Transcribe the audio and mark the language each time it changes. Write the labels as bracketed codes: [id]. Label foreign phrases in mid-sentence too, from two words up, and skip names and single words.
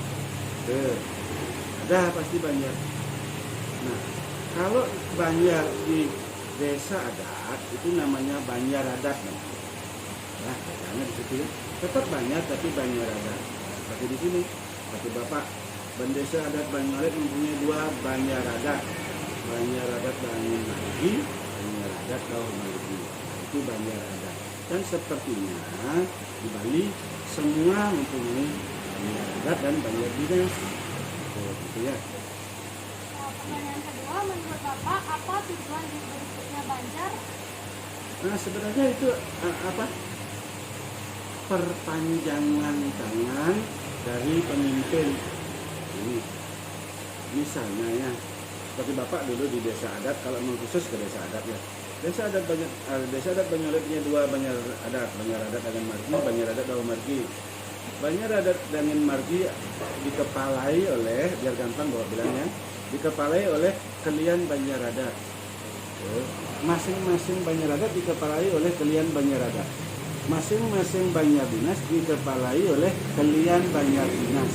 [id] Ada pasti Banjar. Nah, kalau Banjar di desa adat itu namanya Banjar adat. Nah, bedanya di situ tetap Banjar tapi Banjar adat. Seperti di sini, seperti Bapak, Desa adat Banyualit mempunyai 2 Banjar adat. Banjar adat Banyuwangi, Banjar adat Kaumargi. Itu Banjar adat. Dan sepertinya di Bali semua mempunyai Banjar adat dan Banjar dinas. Gitu ya. Pertanyaan kedua, menurut Bapak apa tujuan dibentuknya Banjar? Nah sebenarnya itu apa? Perpanjangan tangan dari pemimpin. Ini misalnya ya, seperti Bapak dulu di desa adat, kalau khusus ke desa adat ya. Desa adat Banyualit punya 2 Banjar adat dengan Margi, Banjar adat Kaumargi. Banjar adat dengan Margi dikepalai oleh, biar gampang bawa bilangnya, dikepalai oleh kalian Banjar adat. Masing-masing Banjar adat dikepalai oleh kalian Banjar adat. Masing-masing Banjar dinas dikepalai oleh kalian Banjar dinas.